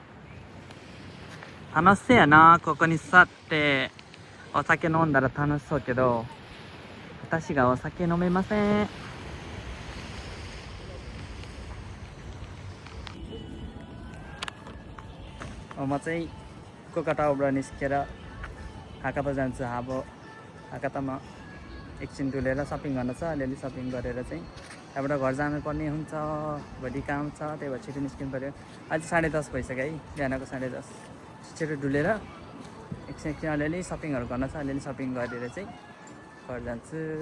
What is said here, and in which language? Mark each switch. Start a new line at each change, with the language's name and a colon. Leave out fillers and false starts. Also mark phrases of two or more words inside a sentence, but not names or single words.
Japanese: 楽しそうやなここに座ってお酒飲んだら楽しそうけど私がお酒飲めません
Nepali: म चाहिँ कोका टावरबाट निस्केर हाकाता जान्छु हाकातामा एकछिन डुलेर सपिङ गर्न छ अलिअलि सपिङ गरेर चाहिँ त्यहाँबाट घर जानुपर्ने हुन्छ भोलि काम छ त्यही भएर छिटो निस्किनु पऱ्यो अहिले 10:30 भइसक्यो है बिहानको 10:30 छिटो डुलेर एकछिन अलिअलि सपिङहरू गर्न छ अलिअलि सपिङ गरेर चाहिँ घर जान्छु